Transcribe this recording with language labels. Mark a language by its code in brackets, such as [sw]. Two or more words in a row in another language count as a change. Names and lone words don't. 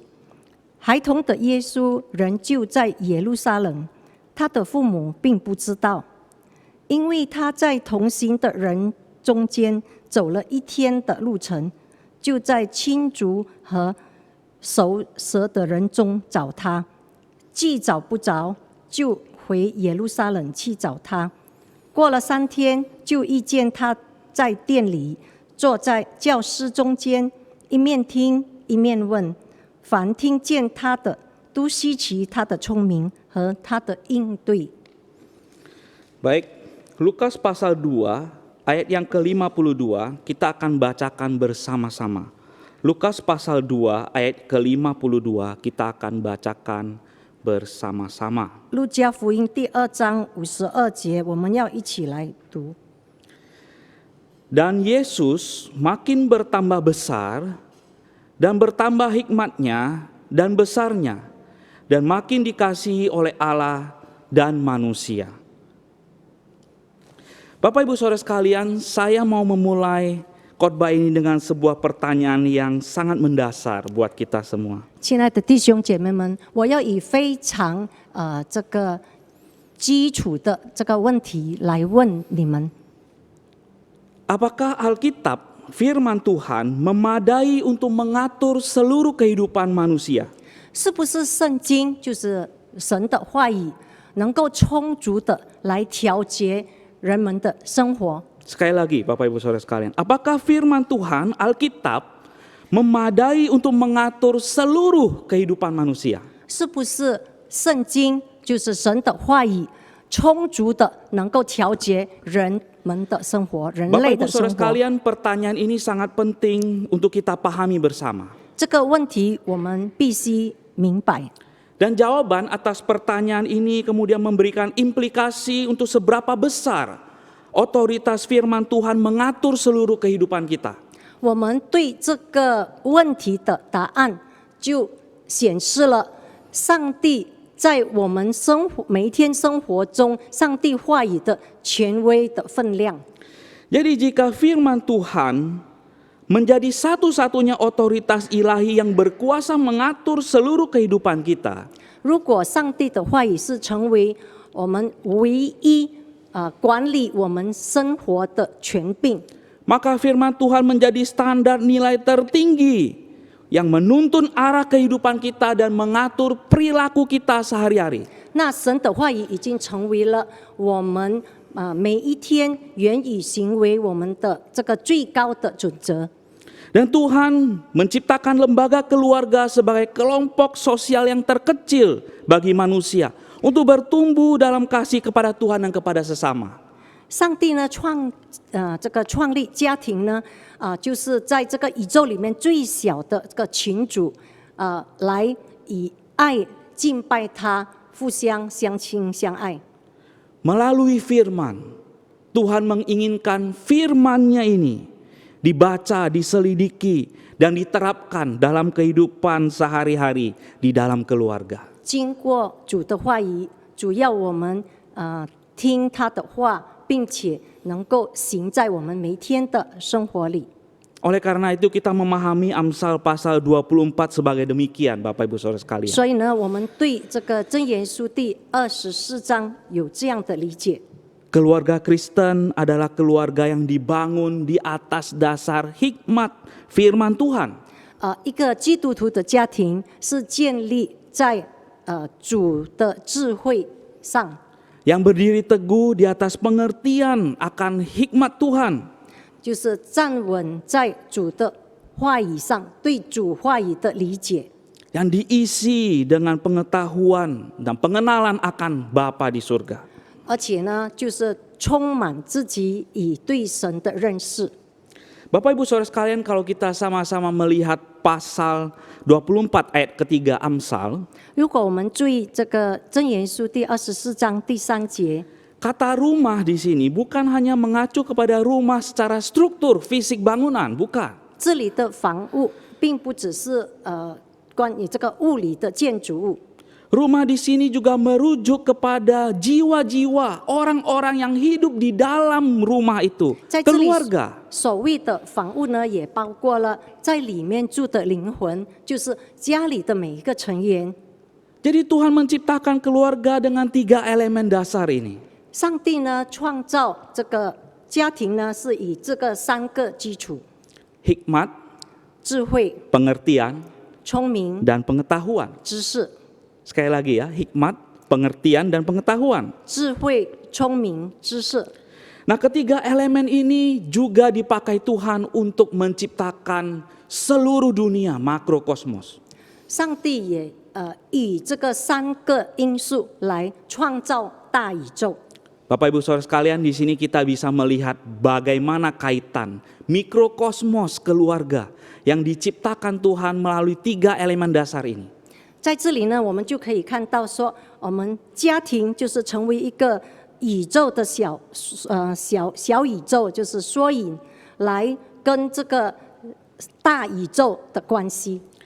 [zh] 孩童的耶稣仍旧在耶路撒冷，他的父母并不知道，因为他在同行的人中间走了1天的路程，就在亲族和熟识的人中找他，既找不着，就回耶路撒冷去找他。过了3天，就遇见他在店里，坐在教师中间，一面听一面问。凡听见他的，都稀奇他的聪明和他的应对。 [id] Baik, Lukas pasal 2 ayat yang ke-52 kita akan bacakan bersama-sama. Lukas pasal 2 ayat ke-52 kita akan bacakan bersama-sama. [zh] 路加福音第2章52节，我们要一起来读。 [id] Dan Yesus makin bertambah besar dan bertambah hikmatnya dan besarnya, dan makin dikasihi oleh Allah dan manusia. Bapak Ibu Saudara sekalian, saya mau memulai khotbah ini dengan sebuah pertanyaan yang sangat mendasar buat kita semua. [zh] 亲爱的弟兄姐妹们，我要以非常这个基础的这个问题来问你们： [id] Apakah Alkitab, firman Tuhan, memadai untuk mengatur seluruh kehidupan manusia? [zh] 是不是圣经就是神的话语，能够充足的来调节人们的生活？ [id] Sekali lagi Bapak Ibu Saudara sekalian, apakah firman Tuhan, Alkitab, memadai untuk mengatur seluruh kehidupan manusia? [zh] 是不是圣经就是神的话语，充足的能够调节人们的生活，人 [id] Bapak [zh] 类 [id] Ibu [zh] 的生 [id] Saudara [zh] 活？ [id] sekalian, pertanyaan ini sangat penting untuk kita pahami bersama. [zh] 这个问题我们必须明白。 [id] Dan jawaban atas pertanyaan ini kemudian memberikan implikasi untuk seberapa besar otoritas firman Tuhan mengatur seluruh kehidupan kita. [zh] 我们对这个问题的答案，就显示了上帝在我们每一天生活中，上帝话语的权威的分量。 [id] Jadi jika firman Tuhan menjadi satu-satunya otoritas ilahi yang berkuasa mengatur seluruh kehidupan kita, [zh] 如果上帝的话语是成为我们唯一管理我们生活的权柄， [id] maka firman Tuhan menjadi standar nilai tertinggi yang menuntun arah kehidupan kita dan mengatur perilaku kita sehari-hari. [zh] 那神的话语已经成为了我们每一天言语行为我们的这个最高的准则。 [id] Dan Tuhan menciptakan lembaga keluarga sebagai kelompok sosial yang terkecil bagi manusia untuk bertumbuh dalam kasih kepada Tuhan dan kepada sesama. [zh] 上帝呢这个创立家庭呢就是在这个宇宙里面最小的这个群组来以爱敬拜他，互相相亲相爱。 [id] Melalui firman, Tuhan menginginkan firman-Nya ini dibaca, diselidiki, dan diterapkan dalam kehidupan sehari-hari di dalam keluarga. [zh] 经过主的话语，主要我们听他的话，并且能够行在我们每天的生活里。 [id] Oleh karena itu kita memahami Amsal pasal 24 sebagai demikian, Bapak Ibu Saudara sekalian. [zh] 所以呢，我们对这个箴言书第24章有这样的理解。 [id] Keluarga Kristen adalah keluarga yang dibangun di atas dasar hikmat firman Tuhan. [zh] 一个基督徒的家庭是建立在主的智慧上， [id] Yang berdiri teguh di atas pengertian akan hikmat Tuhan. [zh] 就是站稳在主的话语上，对主话语的理解， [id] Yang diisi dengan pengetahuan dan pengenalan akan Bapa di surga. [zh] 而且呢，就是充满自己以对神的认识。 [id] Bapak Ibu Saudara sekalian, kalau kita sama-sama melihat pasal 24 ayat ketiga Amsal, [zh] 如果我们注意这个箴言书第24章第3节， [id] kata rumah di sini bukan hanya mengacu kepada rumah secara struktur fisik bangunan, bukan. [zh] 这里的房屋并不只是关于这个物理的建筑物， [id] Rumah di sini juga merujuk kepada jiwa-jiwa orang-orang yang hidup di dalam rumah itu, [zh] 在这里 [id] keluarga. [zh] 所谓的房屋呢，也包括了在里面住的灵魂，就是家里的每一个成员。 [id] Jadi Tuhan menciptakan keluarga dengan 3 elemen dasar ini. [zh] 上帝呢创造这个家庭呢，是以这个3个基础： [id] Hikmat, [zh] 智慧、 [id] pengertian, [zh] 聪明、 [id] dan pengetahuan. [zh] 知识。 [id] Sekali lagi ya, hikmat, pengertian, dan pengetahuan. [zh] 智慧、聪明、知识。 [id] Nah, ketiga elemen ini juga dipakai Tuhan untuk menciptakan seluruh dunia, makrokosmos. [zh] 上帝也以这个3个因素来创造大宇宙。 [id] Bapak Ibu Saudara sekalian, di sini kita bisa melihat bagaimana kaitan mikrokosmos keluarga yang diciptakan Tuhan melalui 3 elemen dasar ini. [zh] 在这里呢，我们就可以看到说，我们家庭就是成为一个宇宙的小宇宙，就是缩影，来跟这个大宇宙的关系。